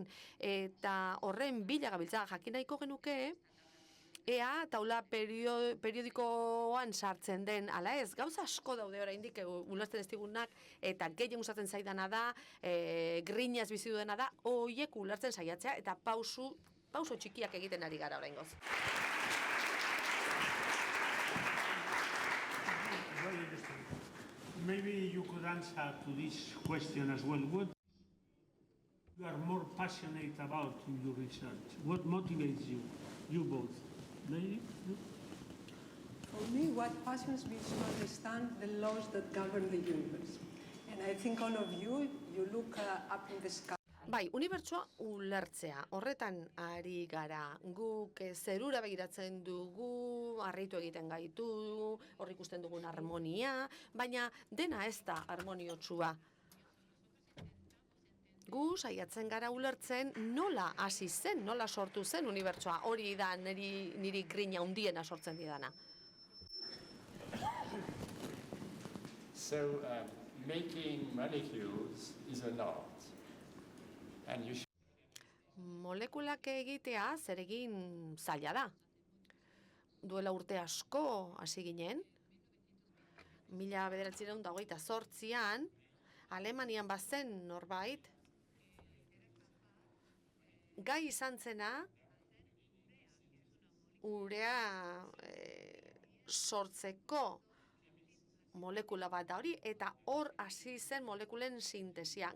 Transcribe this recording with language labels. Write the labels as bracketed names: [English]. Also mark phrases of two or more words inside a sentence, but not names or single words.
[Basque] Eta horren bila gabiltza jakin nahiko genuke, ea taula periodikoan sartzen den, ala ez, gauza asko daude oraindik ulertzen ez digunak, eta gehien gustatzen zaidana da, grinaz bizi duena da, horiek ulertzen saiatzea, eta pauso txikiak egiten ari gara oraingoz. [English] Very interesting. Maybe you could answer to this question as well. What you are more passionate about in your research? What motivates you both? Lady? For me, what passions me is to understand the laws that govern the universe. And I think all of you look up in the sky. [Basque] Bai, unibertsoa ulertzea, horretan ari gara, guk zerura begiratzen dugu, harritu egiten gaitu, hor ikusten dugun harmonia, baina dena ez da harmoniotsua. Gu saiatzen gara ulertzen nola hasi zen, nola sortu zen unibertsoa, hori da niri grina handiena sortzen didana. [English] So, making molecules is an art. And you [Basque] Molekulak egitea zeregin zaila da. Duela urte asko hasi ginen, 1928an, Alemanian bazen norbait, gai izan zena, urea sortzeko molekula bat da hori, eta hor hasi zen molekulen sintesia.